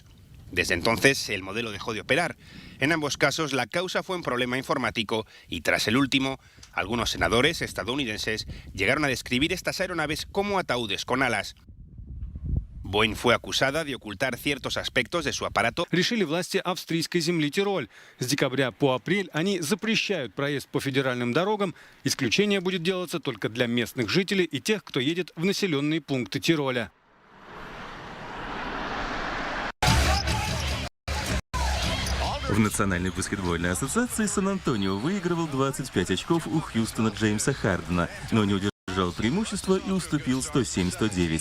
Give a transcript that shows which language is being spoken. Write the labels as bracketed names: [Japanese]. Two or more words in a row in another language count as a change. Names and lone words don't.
[Spanish] Desde entonces, el modelo dejó de operar. En ambos casos, la causa fue un problema informático y tras el último, algunos senadores estadounidenses llegaron a describir estas aeronaves como ataúdes con alas. Boeing fue acusada de ocultar ciertos aspectos de su aparato. [Russian] Решили власти австрийской земли Тироль. С декабря по апрель они запрещают проезд по федеральным дорогам. Исключение будет делаться только для местных жителей и тех, кто едет в населенные пункты Тироля. В Национальной баскетбольной ассоциации Сан-Антонио выигрывал 25 очков у Хьюстона Джеймса Хардена, но не удержал преимущество и уступил 107-109.